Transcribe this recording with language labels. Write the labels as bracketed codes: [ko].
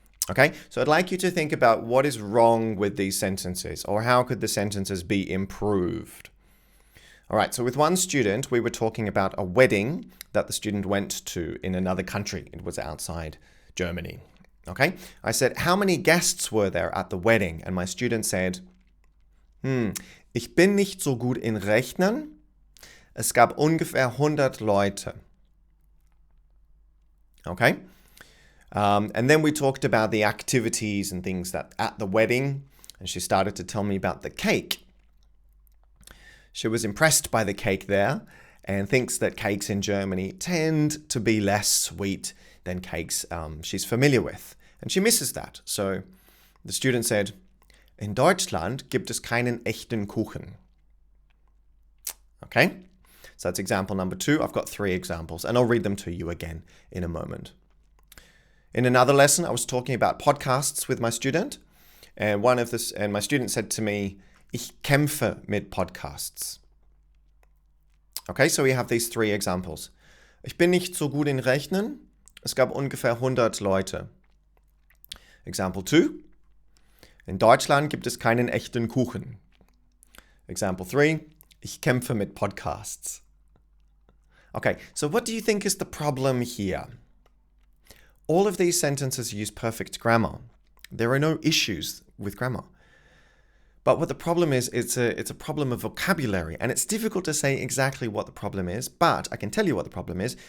[en] Okay, so I'd like you to think about what is wrong with these sentences, or how could the sentences be improved? All right, so with one student, we were talking about a wedding that the student went to in another country. It was outside Germany. Okay, I said, how many guests were there at the wedding? And my student said, [de] ich bin nicht so gut in Rechnen. Es gab ungefähr 100 Leute. [en] Okay, and then we talked about the activities and things that at the wedding, and she started to tell me about the cake. She was impressed by the cake there and thinks that cakes in Germany tend to be less sweet than cakes she's familiar with. And she misses that. So the student said, [de] in Deutschland gibt es keinen echten Kuchen. [en] Okay, so that's example number 2. I've got 3 examples and I'll read them to you again in a moment. In another lesson, I was talking about podcasts with my student, and my student said to me, [de] Ich kämpfe mit Podcasts. [en] Okay, so we have these three examples. [de] Ich bin nicht so gut in Rechnen. Es gab ungefähr 100 Leute. [en] Example 2. [de] In Deutschland gibt es keinen echten Kuchen. [en] Example 3. [de] Ich kämpfe mit Podcasts. [en] Okay, so what do you think is the problem here? All of these sentences use perfect grammar. There are no issues with grammar. But what the problem is, it's a problem of vocabulary, and it's difficult to say exactly what the problem is, but I can tell you what the problem is.